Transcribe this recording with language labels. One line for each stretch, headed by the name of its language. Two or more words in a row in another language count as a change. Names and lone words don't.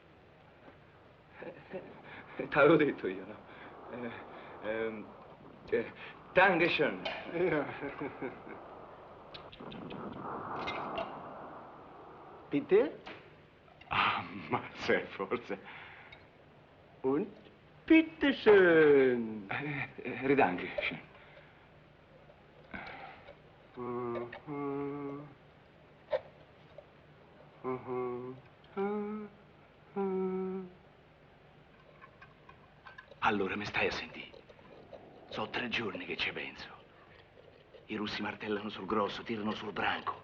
Italian: T'avevo detto io, no?
German: Dankeschön. Peter?
Italian: Ah, mazza, forse.
German: Und bitteschön. Ridankeschön.
Italian: Allora mi stai a sentire. Sono 3 giorni che ci penso. I russi martellano sul grosso, tirano sul branco.